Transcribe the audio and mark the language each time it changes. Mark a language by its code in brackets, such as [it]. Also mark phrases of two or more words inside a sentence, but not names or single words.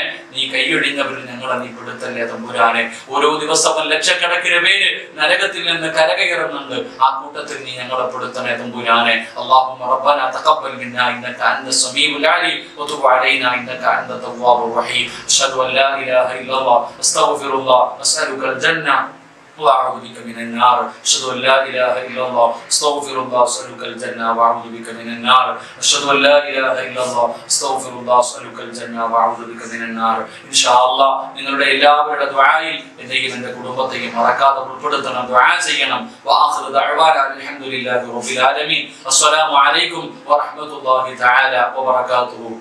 [ml] നീ കൈയൊഴിഞ്ഞവരിൽ ഞങ്ങളെ നീ പെടുത്തല്ലേ തമ്പുരാനെ. ഓരോ ദിവസവും ലക്ഷക്കണക്കിന് പേര് നരകത്തിൽ നിന്ന് കരകയറുന്നുണ്ട്. ആ കൂട്ടത്തിൽ നീ ഞങ്ങളെ പെടുത്തണേ തമ്പുരാനെ. [ar] اللهم ربنا تقبل منا إنك أنت السميع العليم وتب علينا إنك أنت التواب الرحيم. أشهد أن لا إله إلا الله أستغفر الله وأسألك الجنة وأعوذ بك من النار. أشهد أن لا إله إلا الله أستغفر الله أسألك الجنة وأعوذ بك من النار. أشهد أن لا إله إلا الله أستغفر الله أسألك الجنة وأعوذ بك من النار. إن شاء الله [ml] നിങ്ങളുടെ എല്ലാവരുടെ ദുആയിൽ എന്നെയും എൻ്റെ കുടുംബത്തെയും മറക്കാതെ ഉൾപ്പെടുത്തണം, ദുആ ചെയ്യണം. [ar] وآخر دعوانا الحمد لله رب العالمين. السلام عليكم ورحمة الله تعالى وبركاته.